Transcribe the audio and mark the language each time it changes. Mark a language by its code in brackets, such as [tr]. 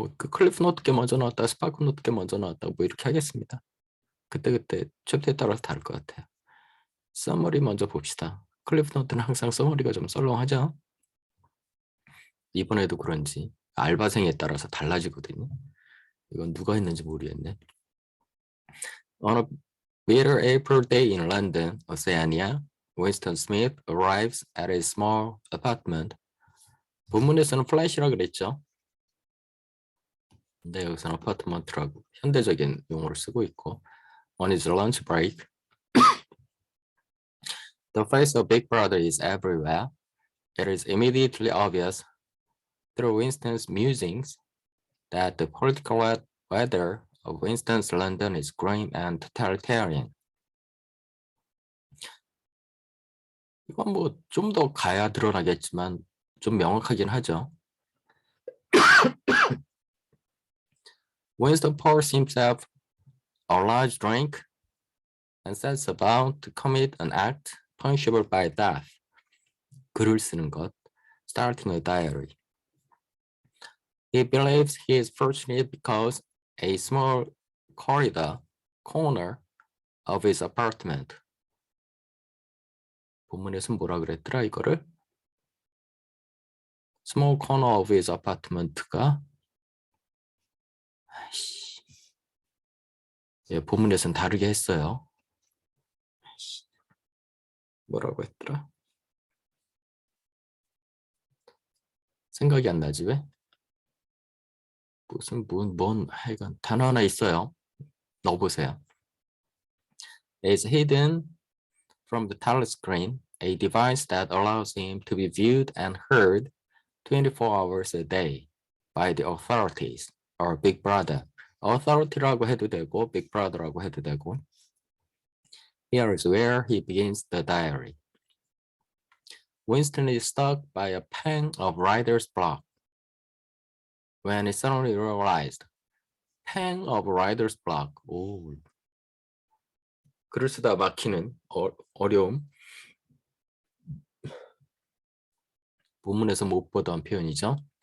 [ko] 클리프 노트 게 먼저 나왔다, 스파크 노트 게 먼저 나왔다, 이렇게 하겠습니다. 그때 챕터에 따라서 다를 것 같아요. 서머리 먼저 봅시다. 클리프 노트는 항상 서머리가 좀 썰렁하죠? 이번에도 그런지 알바생에 따라서 달라지거든요. 이건 누가 했는지 모르겠네. [en] On a bitter April day in London, Oceania, Winston Smith arrives at a small apartment. [ko] 본문에서는 플래시라 그랬죠. 근데 여기서는 아파트먼트라고 현대적인 용어를 쓰고 있고, [en] on his lunch break, the face of Big Brother is everywhere. It is immediately obvious through Winston's musings that the political weather of Winston's London is grim and totalitarian. [ko] 이건 좀 더 가야 드러나겠지만 좀 명확하긴 하죠. [en] Winston pours himself a large drink and sets about to commit an act punishable by death. [ko] 글을 쓰는 것, [en] starting a diary. He believes he is fortunate because a small corner of his apartment. [ko] 본문에서 뭐라 그랬더라 이거를? [en] Small corner of his apartment가 [ko] 예, 본문에서는 다르게 했어요. 뭐라고 했더라? 생각이 안 나지 왜? 하여간 단어 하나 있어요. 넣어보세요. [en] Is hidden from the telescreen, a device that allows him to be viewed and heard 24 hours a day by the authorities or Big Brother. [ko] authority라고 해도 되고 Big Brother라고 해도 되고. [en] Here is where he begins the diary. Winston is struck by a pang of writer's block when he suddenly realized pang of writer's block. [ko] 오. 글을 쓰다 막히는 어려움. 본문에서 못 보던 표현이죠.